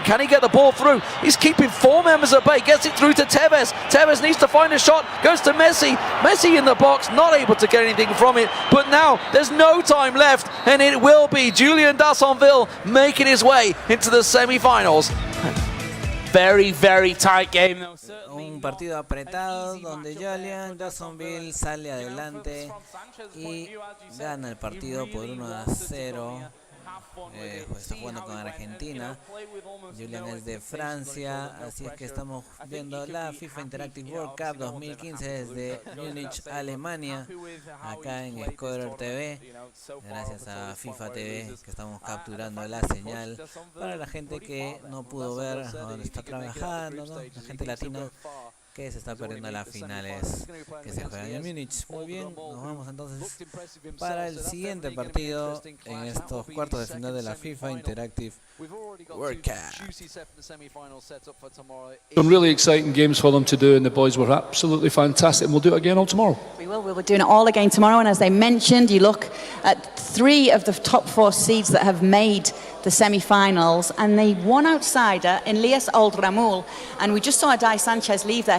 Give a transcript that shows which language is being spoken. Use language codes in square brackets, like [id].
[en] Can he get the ball through? He's keeping 4 members at bay. Gets it through to Tevez. Tevez needs to find a shot. Goes to Messi. Messi in the box, not able to get anything from it. But now there's no time left, and it will be Julian Dassonville making his way into the semi-finals. Very, very tight game though. [es] Un partido apretado donde Julian Dassonville sale adelante y gana el partido por 1-0. Está jugando con Argentina. Julian es de Francia, así es que estamos viendo la FIFA Interactive World Cup 2015 desde Munich, Alemania, acá en Scorer TV. Gracias a FIFA TV que estamos capturando la señal para la gente que no pudo ver donde está trabajando, ¿no? La gente latina que se está perdiendo las finales que se juegan en Múnich. Muy bien, nos vamos entonces para el siguiente partido en estos cuartos de final de la FIFA Interactive World Cup. [en] Some really exciting games for them to do, and the boys were absolutely fantastic, and we'll do it again all tomorrow. We will. We're doing it all again tomorrow, and as they mentioned, you look at 3 of the top 4 seeds that have made the semi-finals, and the one outsider, Elias ould-Ramoul, and we just saw Adai Sanchez leave there.